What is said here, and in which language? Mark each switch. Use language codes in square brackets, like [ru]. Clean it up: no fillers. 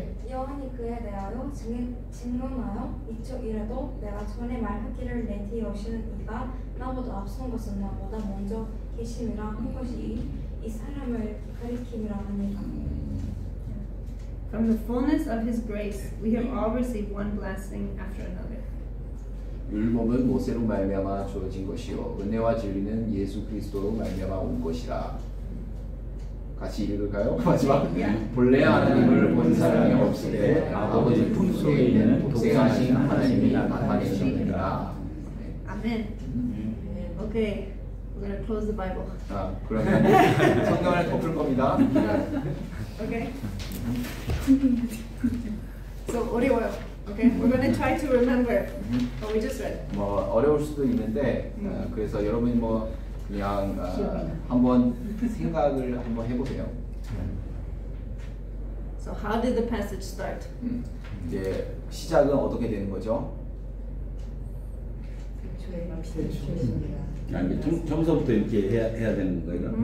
[ko] 요한이 그에 대하여 증언하여 이쪽 이래도 내가 전에 말하기를 내 뒤에 오시는 이가 나보다 앞선 것은 나보다 먼저 계심이라 한 것이 이 사람을 가리킴이라 하니라. [en] From the fullness of His grace, we have all received one blessing after another. [ko] 율법은 모세로 말미암아 주어진 것이요 은혜와 진리는 예수 그리스도로 말미암아 온 것이라. 같이 읽을까요? 마지막. 본래 하나님을 본 사람이 없을 때 아버지 품속에 있는 독생하신 하나님이 나타내셨느니라. [en] Amen. Okay, we're going to close the Bible. [ko] 그러면 성경을 덮을 겁니다. [en] Okay. [ko] So 어려워요. [en] Okay, we're going to try to remember what we just read. [ko] 뭐 어려울 수도 있는데 그래서 여러분이 뭐 그냥 한번 생각을 한번 해보세요. So how did the passage start? 이제 시작은 어떻게 되는 거죠? 태초에 빛이 있었습니다. 처음부터 이렇게 해야 되는 거예요?